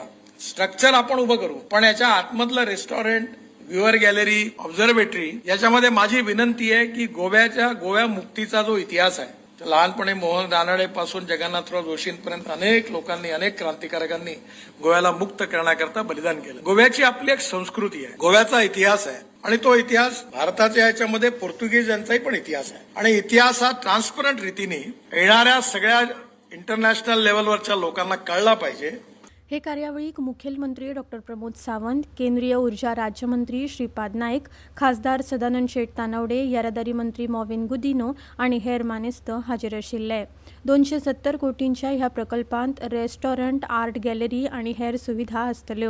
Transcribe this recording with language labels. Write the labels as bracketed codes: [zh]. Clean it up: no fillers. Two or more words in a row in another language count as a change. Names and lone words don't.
[mr] स्ट्रक्चर आपण उभं करू, पण याच्या आतमधलं रेस्टॉरंट, [en] viewer gallery, [mr] ऑब्झर्वेटरी याच्यामध्ये माझी विनंती आहे की गोव्या मुक्तीचा जो इतिहास आहे, लहानपणी मोहन रानडे पासून जगन्नाथराव जोशींपर्यंत अनेक लोकांनी, अनेक क्रांतिकारकांनी गोव्याला मुक्त करण्याकरता बलिदान केलं. गोव्याची आपली एक संस्कृती आहे, गोव्याचा इतिहास आहे आणि तो इतिहास भारताच्या याच्यामध्ये पोर्तुगीज यांचाही पण इतिहास आहे आणि इतिहास हा ट्रान्सपरंट रीतीने येणाऱ्या सगळ्या [en] international level [mr] लोकांना कळला पाहिजे. [kok] हे कार्यावळीक मुखेलमंत्री डॉ. प्रमोद सावंत, केंद्रीय ऊर्जा राज्यमंत्री श्रीपाद नाईक, खासदार सदानंद शेट तानवडे, येरादारी मंत्री मॉविन गुदिनो आणि हेर मानेस्त हाजीर आशिल्ले. 270 कोटींच्या ह्या प्रकल्पांत रेस्टॉरंट, [en] art gallery [kok] आणि हेर सुविधा आसतल्यो.